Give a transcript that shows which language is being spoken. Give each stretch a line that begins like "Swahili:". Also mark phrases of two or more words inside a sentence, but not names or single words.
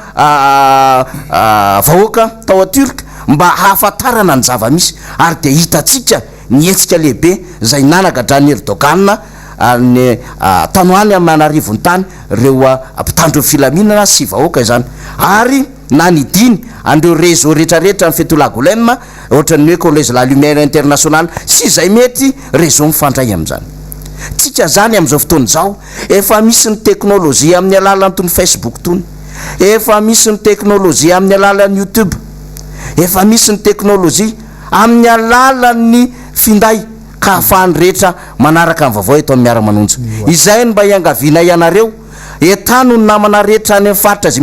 Malagasy: vahoaka tao turka mba hahafantarana ny zava-misy ary de hitatsika nietsika lehibe zay nanagadrany Erdogan ny tanoany amin'ny manarivony tany reo mpitandro filaminana sy vahoaka izany ary na nidiny andreo réseau rehetrarehetra ny fetolagolema ohatran'ny hoe collège la lumière internationale sy zay mety réseau mifandray am'zany tsika zany am'izao fotoany zao efa misy ny teknôlôzia amin'ny alalan'ny tony Facebook tony efa misy ny teknôlôzia amin'ny alalan'ny YouTube efa misy ny teknôlôzia amin'ny alalan'ny finday ka ahafahany rehetra manaraka ny vaovao eto amin'ny Miara-Manonja izay no mba iangaviana ianareo etano ny namana rehetra any amin'ny faritra zay